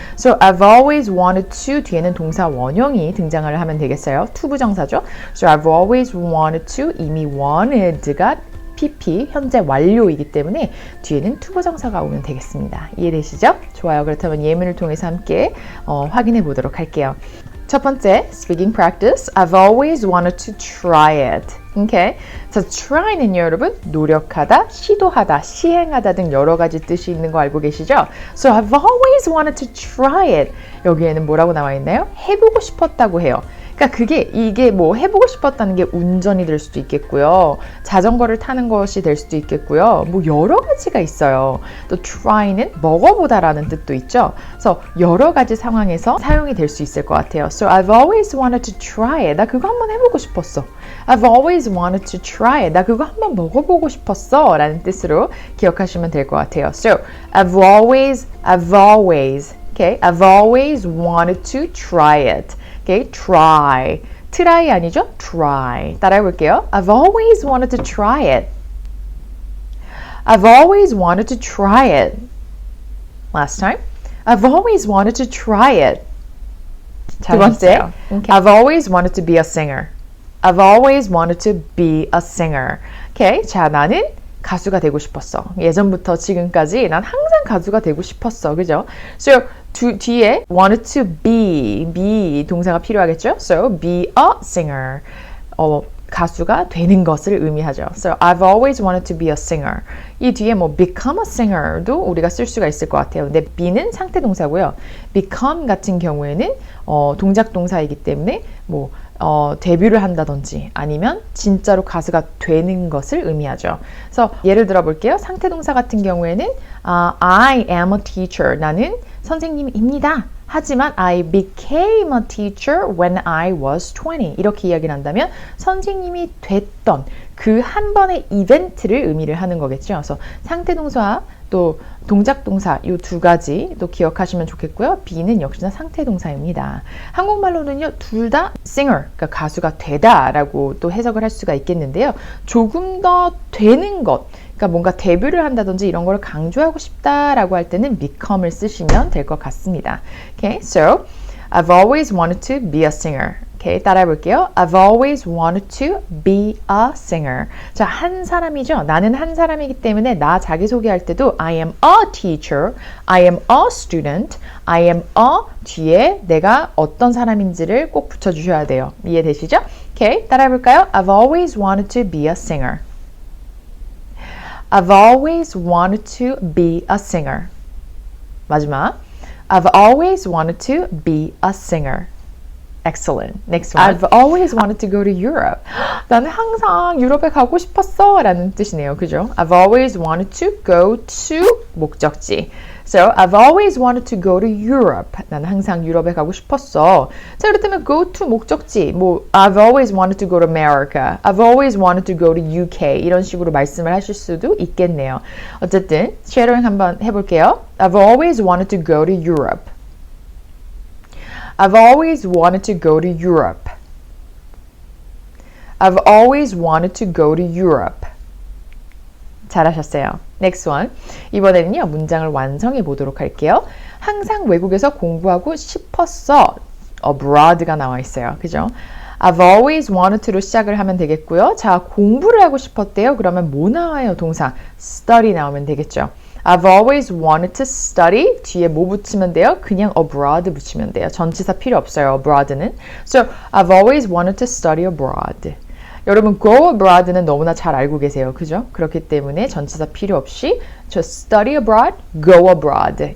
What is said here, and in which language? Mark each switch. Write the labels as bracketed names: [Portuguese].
[English] So I've always wanted to [Korean] 뒤에는 동사 원형이 등장을 하면 되겠어요. 투부정사죠. [English] So I've always wanted to [Korean] 이미 wanted가 PP 현재 완료이기 때문에 뒤에는 투부정사가 오면 되겠습니다. 이해되시죠? 좋아요. 그렇다면 예문을 통해서 함께 확인해 보도록 할게요. 첫 번째, [English] speaking practice. I've always wanted to try it. Okay? [Korean] 자, try는요, 여러분, 노력하다, 시도하다, 시행하다 등 여러 가지 뜻이 있는 거 알고 계시죠? [English] So I've always wanted to try it. [Korean] 여기에는 뭐라고 나와 있나요? 해보고 싶었다고 해요. 그러니까 이게 뭐 해보고 싶었다는 게 운전이 될 수도 있겠고요. 자전거를 타는 것이 될 수도 있겠고요. 뭐 여러 가지가 있어요. 또 try는 먹어보다라는 뜻도 있죠. 그래서 여러 가지 상황에서 사용이 될 수 있을 것 같아요. [English] So I've always wanted to try it. [Korean] 나 그거 한번 해보고 싶었어. [English] I've always wanted to try it. [Korean] 나 그거 한번 먹어보고 싶었어. 라는 뜻으로 기억하시면 될 것 같아요. [English] So I've always, okay? I've always wanted to try it. Okay, try. try [Korean] 아니죠? [English] try. [Korean] 따라해 볼게요. [English] I've always wanted to try it. I've always wanted to try it. Last time. I've always wanted to try it. [Korean] 두 번째. Okay. [English] I've always wanted to be a singer. I've always wanted to be a singer. [Korean] Okay, 자, 나는 가수가 되고 싶었어. 예전부터 지금까지 난 항상 가수가 되고 싶었어. 그죠? So, 뒤에 [English] wanted to be [Korean] 동사가 필요하겠죠? [English] So, be a singer. [Korean] 가수가 되는 것을 의미하죠. [English] So, I've always wanted to be a singer. [Korean] 이 뒤에 뭐 [English] become a singer [Korean] 도 우리가 쓸 수가 있을 것 같아요. 근데 be는 상태 동사고요. become 같은 경우에는 동작 동사이기 때문에 뭐 데뷔를 한다든지 아니면 진짜로 가수가 되는 것을 의미하죠. 그래서 예를 들어 볼게요. 상태 동사 같은 경우에는 [English] I am a teacher. [Korean] 나는 선생님입니다. 하지만 [English] I became a teacher when I was 20. [Korean] 이렇게 이야기를 한다면 선생님이 됐던 그 한 번의 이벤트를 의미를 하는 거겠죠. 그래서 상태 동사 또 동작 동사 이 두 가지 또 기억하시면 좋겠고요. be는 역시나 상태 동사입니다. 한국말로는요 둘 다 singer, 그러니까 가수가 되다라고 또 해석을 할 수가 있겠는데요. 조금 더 되는 것, 그러니까 뭔가 데뷔를 한다든지 이런 걸 강조하고 싶다라고 할 때는 become을 쓰시면 될 것 같습니다. [English] Okay, so I've always wanted to be a singer. [Korean] Okay, 따라해 볼게요. [English] I've always wanted to be a singer. [Korean] 자, 한 사람이죠. 나는 한 사람이기 때문에 나 자기소개할 때도 [English] I am a teacher, I am a [Korean] student, I am a 뒤에 내가 어떤 사람인지를 꼭 붙여주셔야 돼요. 이해되시죠? Okay, 따라해 볼까요? [English] I've always wanted to be a singer. I've always wanted to be a singer. [Korean] 마지막. [English] I've always wanted to be a singer. Excellent. Next one. I've always wanted to go to Europe. [Korean] 나는 항상 유럽에 가고 싶었어 라는 뜻이네요. 그죠? [English] I've always wanted to go to [Korean] 목적지. [English] So, I've always wanted to go to Europe. [Korean] 나는 항상 유럽에 가고 싶었어. 자, 그렇다면 [English] go to [Korean] 목적지. [English] 뭐, I've always wanted to go to America. I've always wanted to go to UK. [Korean] 이런 식으로 말씀을 하실 수도 있겠네요. 어쨌든, shadowing 한번 해볼게요. [English] I've always wanted to go to Europe. I've always wanted to go to Europe. I've always wanted to go to Europe. [Korean] 잘하셨어요. [English] Next one. [Korean] 이번에는요, 문장을 완성해 보도록 할게요. 항상 외국에서 공부하고 싶었어. abroad가 나와 있어요. 그죠? I've always wanted to로 시작을 하면 되겠고요. 자, 공부를 하고 싶었대요. 그러면 뭐 나와요? 동사 study 나오면 되겠죠. [English] I've always wanted to study. [Korean] 뒤에 뭐 붙이면 돼요? 그냥 abroad 붙이면 돼요. 전치사 필요 없어요. abroad는. [English] So, I've always wanted to study abroad. [Korean] 여러분, [English] go abroad [Korean] 는 너무나 잘 알고 계세요. 그죠? 그렇기 때문에 전치사 필요 없이 [English] just study abroad, go abroad.